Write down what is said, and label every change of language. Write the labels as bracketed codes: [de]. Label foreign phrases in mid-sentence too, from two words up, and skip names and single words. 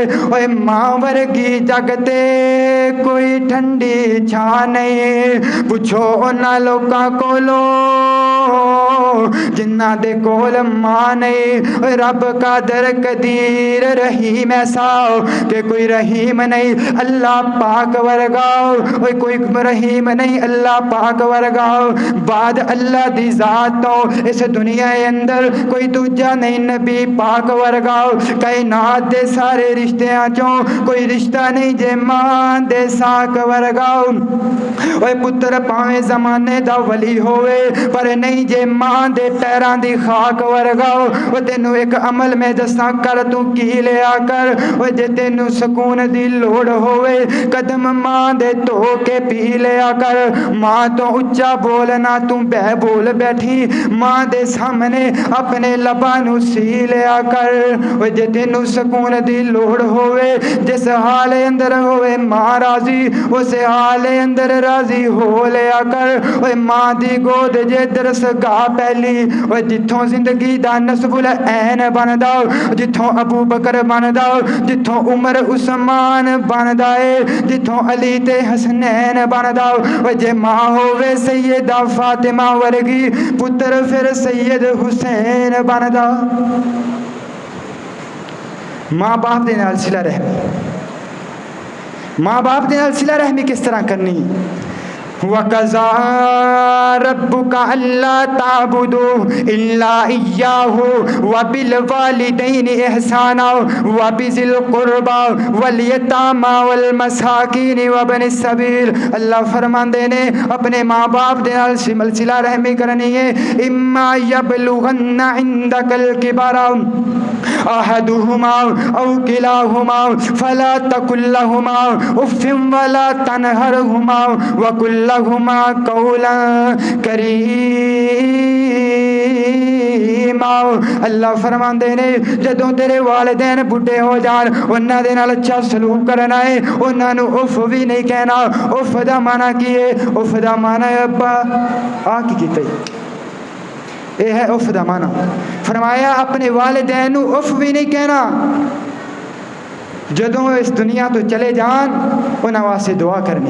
[pa] اوے ماں ورگی جگ تے کوئی ٹھنڈی چھا نہیں، پوچھو انہاں لوکاں کولو جنہ دے کول ماں نہیں۔ رب [ar] قادر قدیر رحیم [pa] ایسا کہ کوئی رحیم نہیں اللہ پاک ورگا، کوئی رحیم نہیں اللہ پاک ورگا، بعد اللہ دی ذات تو اس دنیا اندر کوئی دوجا نہیں نبی پاک ورگا، کائنات دے سارے رشتیاں چوں کوئی رشتہ نہیں جے ماں دے ساک ورگا۔ اوے پتر پاویں زمانے دا ولی ہوئے پر نہیں جے ماں دے پیراں دی خاک ورگا۔ او تینوں ایک عمل میں دساں کر تو کی لیا کر، او جے تینوں سکون دی لوڑ ہوئے قدم ماں دے تو کے پی لیا کر، ماں تو اچا بولنا تو بے بول بیٹھی، ماں دے سامنے اپنے لباں نو سی لیا کر۔ او جے تینوں سکون دی لوڑ ہوئے جس حال اندر ہوئے ماں راضی اس حال اندر راضی ہو لیا کر۔ اوے ماں دی گود جے درس گاہ پہلی اوے جتھوں زندگی دا نصب العین بندا، جتھوں ابو بکر بندا، جتھوں عمر عثمان بندا ہے، جتھوں علی تے حسنین بندا۔ اوے جے ماں ہووے سیدہ فاطمہ ورگی پتر پھر سید حسین بندا۔ ماں باپ دے نال صلہ رحمی، ماں باپ دے نال صلہ رحمی کس طرح کرنی؟ [ar] وَقَضَىٰ رَبُّكَ أَلَّا تَعْبُدُوا إِلَّا إِيَّاهُ وَبِالْوَالِدَيْنِ إِحْسَانًا وَبِذِي الْقُرْبَى وَالْيَتَامَى وَالْمَسَاكِينِ وَابْنِ السَّبِيلِ۔ [pa] اللہ فرماندے نے اپنے ماں باپ دے نال صلہ رحمی کرنی ہے۔ [ar] إِمَّا يَبْلُغَنَّ عِندَكَ الْكِبَرَ أحدهما أو كلاهما فلا تقل لهما أف ولا تنهرهما وقل لهما قولا كريما۔ [pa] فرماؤ. اللہ فرماندے نے جدوں تیرے والدین بڈھے ہو جان انہاں دے نال اچھا سلوک کرنا ہے, انہاں نو اف بھی نہیں کہنا. اف دا معنی کی ہے؟ اف دا معنی ہے ابا آ کی کیتا یہ ہے اف دا معنی. فرمایا اپنے والدین نو اف بھی نہیں کہنا. جدوں اس دنیا تو چلے جان انہاں واسطے دعا کرنی.